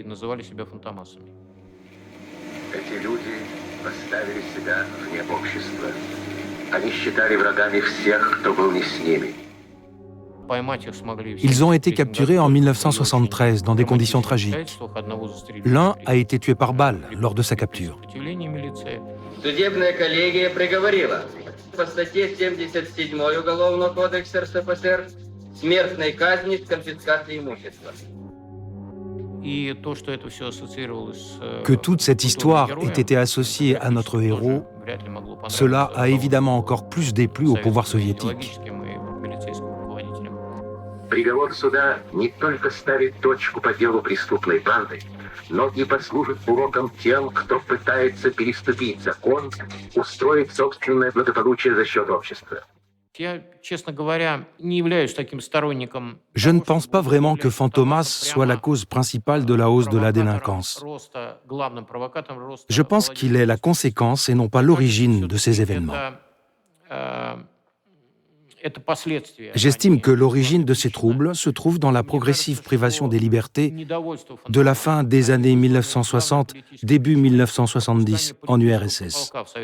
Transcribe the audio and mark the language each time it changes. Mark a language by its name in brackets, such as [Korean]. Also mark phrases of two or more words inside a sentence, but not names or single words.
[French] Ils ont été capturés en 1973 dans des conditions tragiques. L'un a été tué par balle lors de sa capture. [Russian] По статье 77 Уголовного кодекса РСФСР смертной казни с конфискацией имущества. [French] Que toute cette histoire ait été associée à notre héros, cela a évidemment encore plus déplu au pouvoir soviétique. [Russian] Приговор суда не только ставит точку по делу преступной банды, но и послужит уроком тем, кто пытается переступить закон, устроить собственное благополучие за счет общества. [French] Je ne pense pas vraiment que Fantomas soit la cause principale de la hausse de la délinquance. Je pense qu'il est la conséquence et non pas l'origine de ces événements. J'estime que l'origine de ces troubles se trouve dans la progressive privation des libertés de la fin des années 1960, début 1970 en URSS.